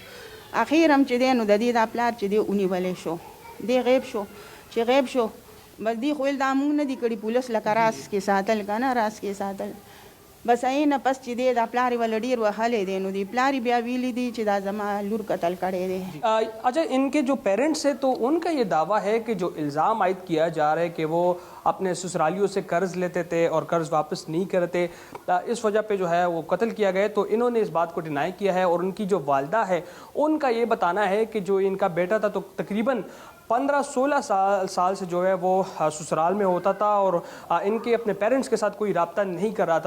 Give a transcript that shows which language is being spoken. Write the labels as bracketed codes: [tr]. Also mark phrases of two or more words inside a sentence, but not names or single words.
[ps] اخر هم چې دی نو د دې دا پلار چې دی ونیولی شو، دی غیب شو. چې غیب شو بس دی خو ویل دا مونږ نه دي کړي، پولیس لکه راز کې ساتل که نه، راز کې ساتل. بس نه پس چې دی دا پلار یې ول ډېر وهلی دی، نو دی پلار یې بیا ویلی دی چې دا زما لور قتل کړی دی. [ur] اچھا، ان کے جو پیرنٹس ہیں تو ان کا یہ دعویٰ ہے کہ جو الزام عائد کیا جا رہا ہے کہ وہ اپنے سسرالیوں سے قرض لیتے تھے اور قرض واپس نہیں کرتے، اس وجہ پہ جو ہے وہ قتل کیا گیا، تو انہوں نے اس بات کو ڈینائی کیا ہے. اور ان کی جو والدہ ہے ان کا یہ بتانا ہے کہ جو ان کا بیٹا تھا تو تقریباً 15-16 سال سے جو ہے وہ سسرال میں ہوتا تھا اور ان کے اپنے پیرنٹس کے ساتھ کوئی رابطہ نہیں کر رہا تھا.